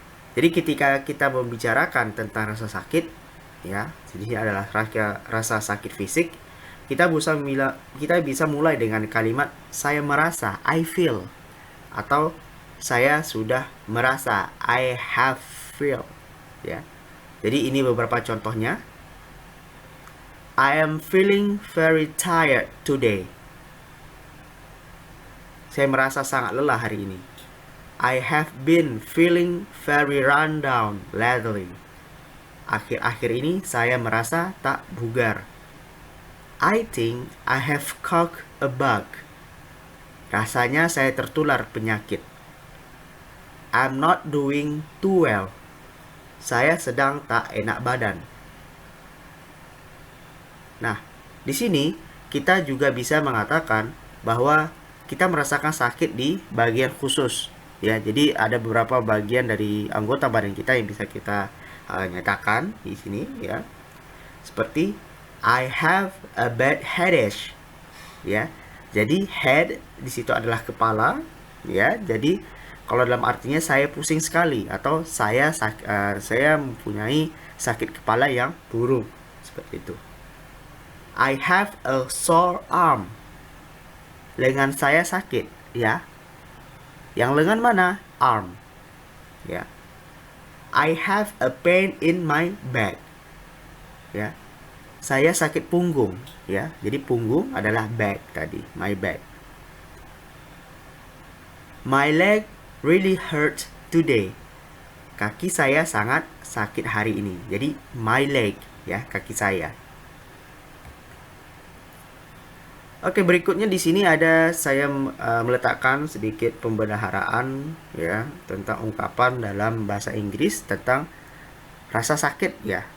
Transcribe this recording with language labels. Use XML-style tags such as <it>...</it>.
<id>Jadi ketika kita membicarakan tentang rasa sakit, ya, jadi ini adalah rasa sakit fisik. kita bisa mulai dengan kalimat saya merasa,</id> <en>I feel,</en> <id>atau saya sudah merasa,</id> <en>I have feel,</en> <id>ya. Jadi ini beberapa contohnya.</id> <en>I am feeling very tired today.</en> <id>Saya merasa sangat lelah hari ini.</id> <en>I have been feeling very run down lately.</en> <id>Akhir-akhir ini saya merasa tak bugar.</id> <en>I think I have caught a bug.</en> <id>Rasanya saya tertular penyakit.</id> <en>I'm not doing too well.</en> <id>Saya sedang tak enak badan. Nah, di sini kita juga bisa mengatakan bahwa kita merasakan sakit di bagian khusus. Ya, jadi ada beberapa bagian dari anggota badan kita yang bisa kita nyatakan di sini, ya. Seperti</id> <en>I have a bad headache, ya.</en> <id>Jadi head di situ adalah kepala, ya. Jadi kalau dalam artinya saya pusing sekali atau saya mempunyai sakit kepala yang buruk, seperti itu.</id> <en>I have a sore arm.</en> <id>Lengan saya sakit, ya. Yang lengan mana?</id> <en>Arm, ya. I have a pain in my back, ya.</en> <id>Saya sakit punggung, ya. Jadi punggung adalah back tadi, my back.</id> <en>My leg really hurt today.</en> <id>Kaki saya sangat sakit hari ini. Jadi</id> <en>my leg,</en> <id>ya, kaki saya. Oke, berikutnya di sini ada saya meletakkan sedikit pembendaharaan, ya, tentang ungkapan dalam bahasa Inggris tentang rasa sakit, ya.</id>